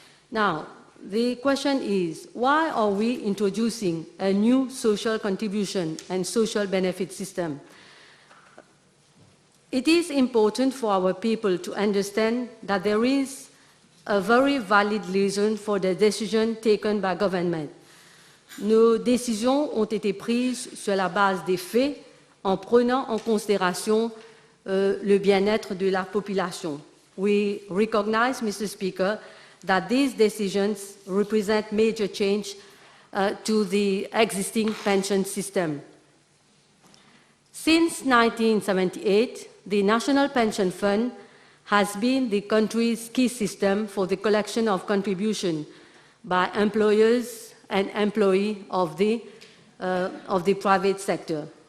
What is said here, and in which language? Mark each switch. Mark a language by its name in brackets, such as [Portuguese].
[English] Now, the question is, why are we introducing a new social contribution and social benefit system? It is important for our people to understand that there is a very valid reason for the decision taken by government. [French] Nos décisions ont été prises sur la base des faits en prenant en considération le bien-être de la population. [English] We recognize, Mr. Speaker, that these decisions represent major change to the existing pension system. Since 1978, the National Pension Fund has been the country's key system for the collection of contribution by employers and employees of the private sector.